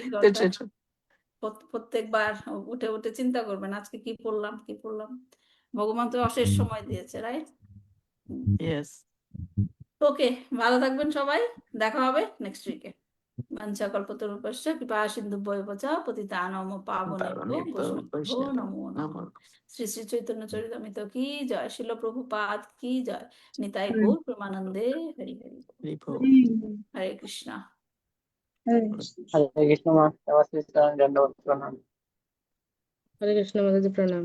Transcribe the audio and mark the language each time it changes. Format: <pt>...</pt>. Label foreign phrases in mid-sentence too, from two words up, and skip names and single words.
<bn>তো ঘন্টা ছোট। প্রত্যেকবার উঠে উঠে চিন্তা করবেন আজকে কি পড়লাম, কি পড়লাম। ভগবান তো অশেষ সময় দিয়েছে, রাইট? ইয়েস। ওকে, ভালো থাকবেন সবাই, দেখা হবে</bn> <en>next week.</en> <sa>বাঞ্ছা কল্পতরুপস্য কৃপা সিন্ধুভ্যেব চ পতিতানাং পাবনেভ্যো বৈষ্ণবেভ্যো নমো নমঃ।</sa> <bn>শ্রী শ্রী চৈতন্য চরিতামৃত কি জয়, শিল প্রভুপাদ কি জয়, নিতাই গৌর প্রেমানন্দে হরি হরি। হরে কৃষ্ণ। হরে কৃষ্ণ মা, নমস্তে, দণ্ডবত প্রণাম। হরে কৃষ্ণ মাতাজি, প্রণাম।</bn>